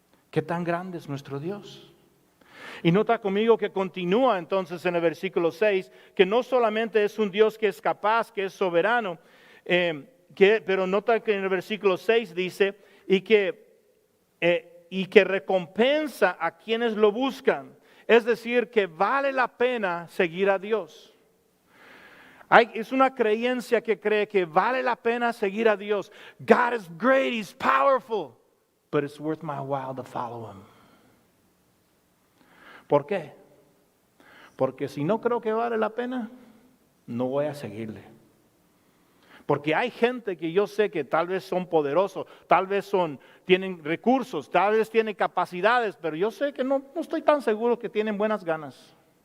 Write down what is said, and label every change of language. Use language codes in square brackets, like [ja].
[es] ¿Qué tan grande es nuestro Dios? Y nota conmigo que continúa entonces en el versículo 6, que no solamente es un Dios que es capaz, que es soberano, pero nota que en el versículo 6 dice, y que recompensa a quienes lo buscan. Es decir, que vale la pena seguir a Dios. Es una creencia que cree que vale la pena seguir a Dios. [en] God is great, He's powerful, but it's worth my while to follow Him. [es] ¿Por qué? Porque si no creo que vale la pena, no voy a seguirle. Porque hay gente que yo sé que tal vez son poderosos, tal vez tienen recursos, tal vez tienen capacidades, pero yo sé que no estoy tan seguro que tienen buenas ganas.